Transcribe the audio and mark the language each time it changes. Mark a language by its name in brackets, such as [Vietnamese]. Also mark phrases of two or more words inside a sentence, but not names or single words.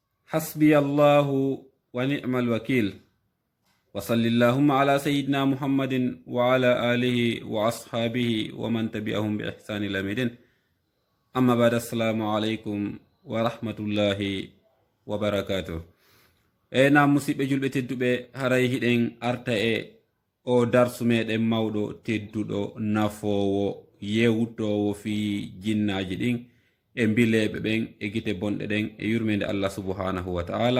[Arabic] حسبي الله ونعم الوكيل وصل اللهم على سيدنا محمد وعلى آله وأصحابه ومن تبعهم بإحسان إلى مدين. أما بعد، السلام عليكم ورحمة الله وبركاته. [Fula] na musidɓe julɓe tedduɓe, haray hiɗen arta o darsu meɗen mawɗo tedduɗo nafowo yewtowo fi jinnaji ɗin e mbileɓe ɓen e gite bonɗe ɗen e yurmede Allah [Arabic] سبحانه وتعالى.